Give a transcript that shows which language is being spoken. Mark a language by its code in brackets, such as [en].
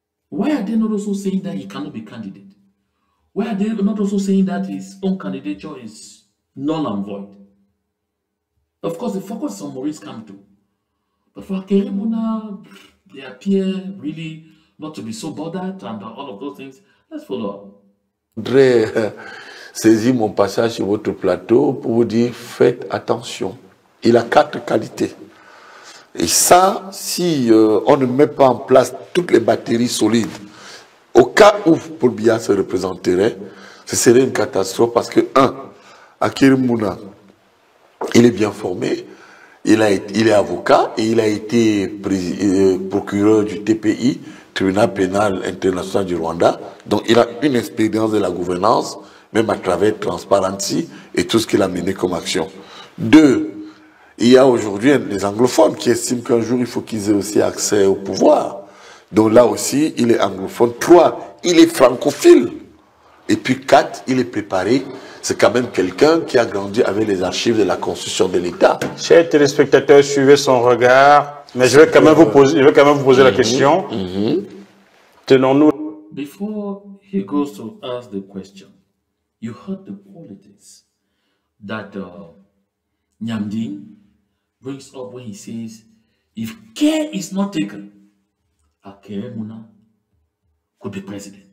[en] Why are they not also saying that he cannot be candidate? Why are they not also saying that his own candidature is null and void? Of course, the focus is on Maurice Kamto. But for Akere Muna, they appear really not to be so bothered and all of those things. Let's follow up. [fr] Je voudrais saisir mon passage sur votre plateau pour vous dire, faites attention. Il a 4 qualités. Et ça, si on ne met pas en place toutes les batteries solides, au cas où Paul Biya se représenterait, ce serait une catastrophe parce que, Akere Muna, il est bien formé, il est avocat et il a été procureur du TPI, Tribunal pénal international du Rwanda. Donc il a une expérience de la gouvernance, même à travers Transparency et tout ce qu'il a mené comme action. 2, il y a aujourd'hui les anglophones qui estiment qu'un jour il faut qu'ils aient aussi accès au pouvoir. Donc là aussi, il est anglophone. 3, il est francophile. Et puis 4, il est préparé. C'est quand même quelqu'un qui a grandi avec les archives de la Constitution de l'État. Chers téléspectateurs, suivez son regard. Mais je vais quand même vous poser la question. Tenons-nous. [en] Before he goes to ask the question, you heard the qualities that Nyamding brings up when he says, if care is not taken, Akere Muna could be president.